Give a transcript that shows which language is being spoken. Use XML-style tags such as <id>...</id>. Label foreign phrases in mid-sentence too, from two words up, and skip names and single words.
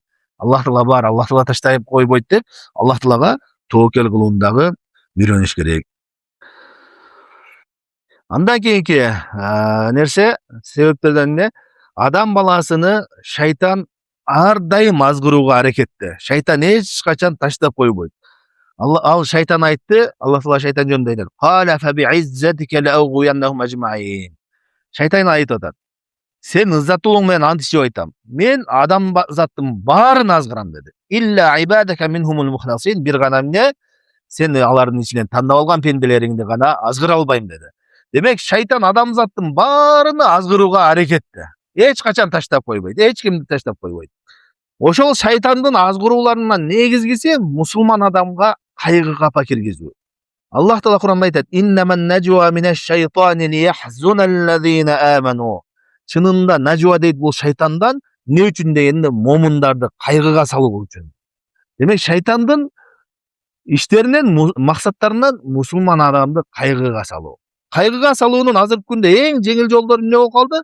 <ky>Аллах Таала бар, Аллах Таала таштап койбойт деп, Аллах Таалага тоокел кылууну дагы үйрөнүш керек. Андан кийинки нерсе себептерден эмне? Адам баласыны шайтан ар дайым азгырууга аракетте. Шайтан эч качан таштап койбойт. Ал шайтан айтты, Аллах Таала шайтан жөнүндө айтат.</ky> <ar>قال فبعزتك لأغوينهم أجمعين.</ar> <ky>Шайтан айтып атат. Сен ыззатуулуң менен ант ичип айтам. Мен адам заттын баарын азгырам деди.</ky> <ar>إلا عبادك منهم المخلصين.</ar> <ky>Бир гана эмне? Сен алардын ичинен тандап алган пенделериңди гана азгыра албайм деди. Демек шайтан адамзаттын баарыны азгырууга аракетте. Эч качан таштап койбойт, эч кимди таштап койбойт. Ошол шайтандын азгырууларынан негизгиси мусулман адамга кайгы капа киргизүү. Аллах Таала Куранда айтат:</ky> <ar>"إنما النجوى من الشيطان ليحزن الذين آمنوا."</ar> <ky>Чынында najwa дейт бул шайтандан эмне үчүн дегенде момундарды кайгыга салуу үчүн. Демек шайтандын иштеринен максаттарынан мусулман адамды кайгыга салуу. Кайгыга салуунун азыркы күндө эң жеңил жолдору эмне болуп калды?</ky>